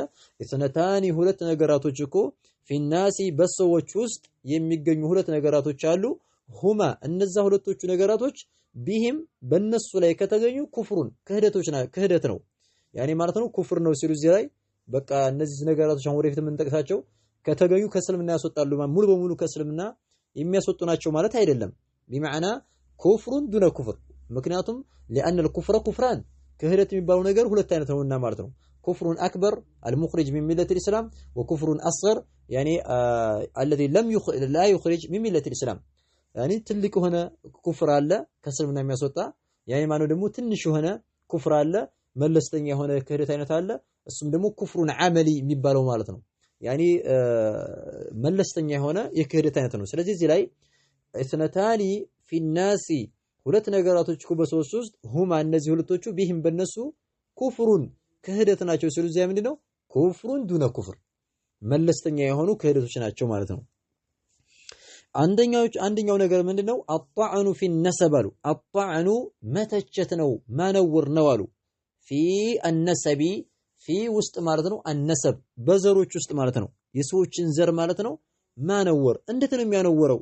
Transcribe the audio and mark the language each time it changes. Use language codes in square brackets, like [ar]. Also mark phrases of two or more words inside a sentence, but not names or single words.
[am] اثنتان ሁለት ነገራቶች እኮ ፊናሲ በሰዎች ውስጥ የሚገኙ ሁለት ነገራቶች አሉ ሁማ እነዛ ሁለቶቹ ነገራቶች ቢሂም በነሱ ላይ ከተገኙ ኩፍሩን ክህደት ነው ያኔ ማለት ነው ኩፍር ነው ሲሉ እዚህ ላይ በቃ እነዚህ ነገራቶች አሁን ወደፊት የምንጠቅሳቸው ከተገኙ ከእስልምና ያስወጣሉ ሙሉ በሙሉ ከእስልምና የሚያስወጡ ናቸው ማለት አይደለም። بمعنى [ar] كفر دون كفر [am] ምክንያቱም [ar] لأن الكفر كفران [am] ክህደት የሚባለው ነገር ሁለት አይነት ነውና ማለት ነው። [ar] كفر أكبر المخرج من ملة الإسلام وكفر أصغر يعني الذي لا يخرج من ملة الإسلام يعني [am] ትልቅ ሆነ ኩፍር አለ ከእስልምና የሚያስወጣ ያኔ ማነው ደግሞ ትንሽ ሆነ ኩፍር አለ መለስተኛ ሆነ ክህደት አይነት አለ እሱም ደግሞ [ar] كفر عملي [am] የሚባለው ማለት ነው። ያኔ መለስተኛ ሆነ የክህደት አይነት ነው። ስለዚህ እዚህ ላይ [ar] اثنتان في الناس [am] ሁለት ነገራቶች እኮ በሶስት ውስጥ ሁማ እነዚህ ሁለቶቹ ቢህም በነሱ ኩፍሩን ክህደት ናቸው ሲሉ እዚያ ምንድነው [ar] كفر دون كفر [am] መለስተኛ የሆኑ ክህደቶች ናቸው ማለት ነው። አንደኛው ነገር ምንድነው [ar] الطعن في النسب [am] አሉ። አጣዕኑ መተቸት ነው ማነወር ነው አሉ። [ar] في الأنساب [am] ፊ ውስጥ ማለት ነው አነሰብ በዘሮች ውስጥ ማለት ነው የሰዎችን ዘር ማለት ነው ማነወር። እንዴት ነው የሚያነወረው?